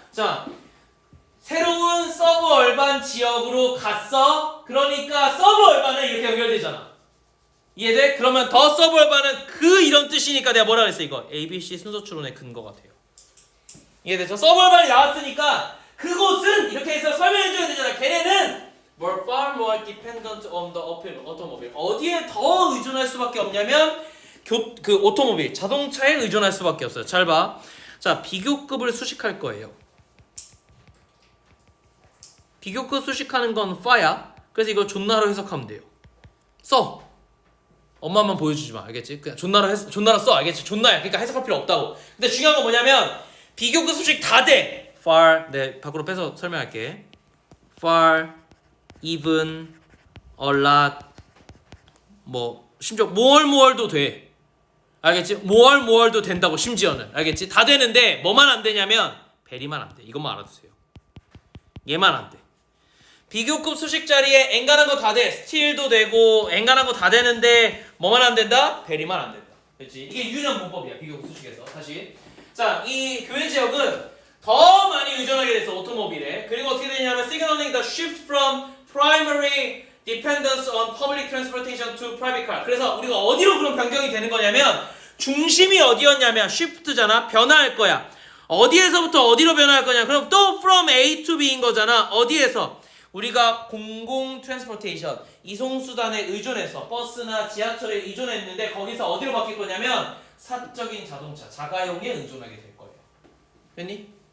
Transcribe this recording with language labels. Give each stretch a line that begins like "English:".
Korean: 자, 새로운 서브얼반 지역으로 갔어. 그러니까 서브얼반은 이렇게 연결되잖아. 이해돼? 그러면 더 서브얼반은 그 이런 뜻이니까 내가 뭐라 그랬어 이거? ABC 순서 추론의 근거가 돼요. 이해되죠? 서브얼반이 나왔으니까 그곳은 이렇게 해서 설명해줘야 되잖아. 걔네는
English: were far more dependent on the automobile.
Korean: 어디에 더 의존할 수밖에 없냐면 그 오토모빌, 자동차에 의존할 수밖에 없어요. 잘 봐. 자, 비교급을 수식할 거예요. 비교급 수식하는 건 fa야. 그래서 이걸 존나로 해석하면 돼요. 써. 엄마만 보여주지 마. 알겠지? 그냥 존나로 써. 알겠지? 존나야. 그러니까 해석할 필요 없다고. 근데 중요한 건 뭐냐면 비교급 수식 다 돼.
English: far.
Korean: 네, 밖으로 빼서 설명할게.
English: far, even, a lot,
Korean: 뭐 심지어
English: more도 돼.
Korean: 알겠지? more도 된다고 심지어는. 알겠지? 다 되는데 뭐만 안 되냐면 very만 안 돼. 이것만 알아두세요. 얘만 안 돼. 비교급 수식 자리에 엔간한 거 다 돼. still도 되고 엔간한 거 다 되는데 뭐만 안 된다? very만 안 된다. 그렇지? 이게 유년 문법이야. 비교급 수식에서. 다시. 자, 이 교외 지역은 더 많이 의존하게 됐어. 오토모빌에. 그리고 어떻게 되냐면
English: signaling the shift from primary dependence on public transportation to private car.
Korean: 그래서 우리가 어디로 그런 변경이 되는 거냐면 중심이 어디였냐면 shift잖아. 변화할 거야. 어디에서부터 어디로 변화할 거냐. 그럼 또 from A to B인 거잖아. 어디에서? 우리가 공공 트랜스포테이션 이송수단에 의존해서 버스나 지하철에 의존했는데 거기서 어디로 바뀔 거냐면 사적인 자동차, 자가용에 의존하게 될 거예요. 됐니?